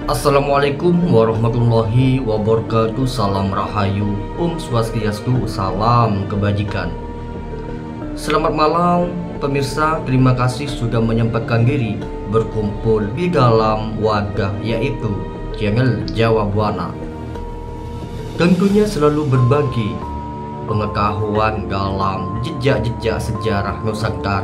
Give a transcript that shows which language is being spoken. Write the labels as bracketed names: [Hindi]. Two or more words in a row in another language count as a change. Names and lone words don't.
[Arabic] السلام عليكم ورحمة الله وبركاته. [Indonesian] Salam rahayu, swastiastu, salam kebajikan. Selamat malam pemirsa, terima kasih sudah menyempatkan diri berkumpul di dalam wadah yaitu channel Jawa Buana. Tentunya selalu berbagi pengetahuan dalam jejak-jejak sejarah Nusantara.